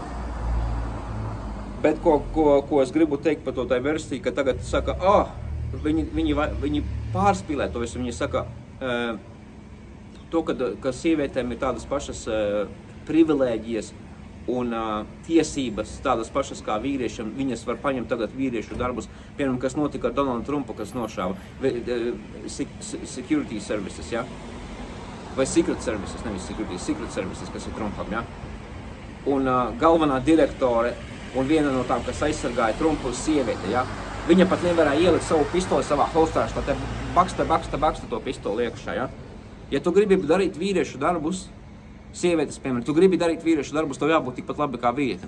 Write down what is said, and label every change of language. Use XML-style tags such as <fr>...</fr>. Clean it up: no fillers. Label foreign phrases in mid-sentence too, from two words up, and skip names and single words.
<lv>Bet ko es gribu teikt par to diversity, ka tagad saka, viņi pārspīlē to visu. Viņi saka, to, ka sievietēm ir tādas pašas privilēģijas un tiesības tādas pašas kā vīriešiem. Viņas var paņemt tagad vīriešu darbus. Piemēram, kas notika ar Donaldu Trumpu, kas nošāva</lv> <en>security services,</en> <lv>ja? Vai</lv> <en>secret services,</en> <lv>nevis</lv> <en>secret services,</en> <lv>kas ir Trumpam, ja? Un galvenā direktore un viena no tām, kas aizsargāja Trumpu, sieviete, ja? Viņa pat nevarēja ielikt savu pistoli savā holstā, tā te baksta to pistoli iekšā, ja? Ja tu gribi darīt vīriešu darbus, sievietes, piemēram, tu gribi darīt vīriešu darbus, tev jābūt tikpat labi kā vīrietim.</lv>